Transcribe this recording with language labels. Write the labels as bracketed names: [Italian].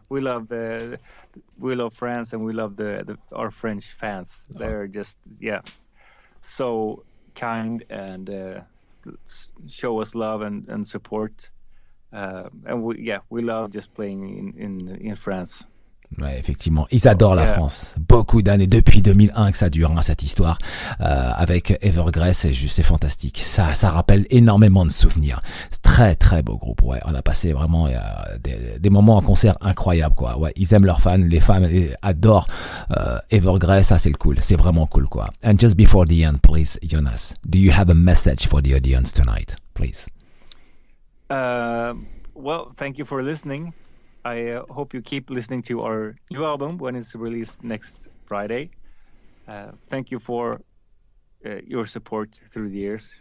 [English] We love France, and we love our French fans. They're just so kind and show us love and support. And we love just playing in France. [French] Ouais, effectivement, ils adorent la France. Beaucoup d'années, depuis 2001 que ça dure, hein, cette histoire avec Evergrey, c'est fantastique. Ça rappelle énormément de souvenirs. C'est très très beau groupe. Ouais, on a passé vraiment des moments en concert incroyables, quoi. Ouais, ils aiment leurs fans, les fans adorent Evergrey. Ça c'est le cool, c'est vraiment cool, quoi. [English] And just before the end, please, Jonas, do you have a message for the audience tonight, please? Well, thank you for listening. I hope you keep listening to our new album when it's released next Friday. Thank you for your support through the years.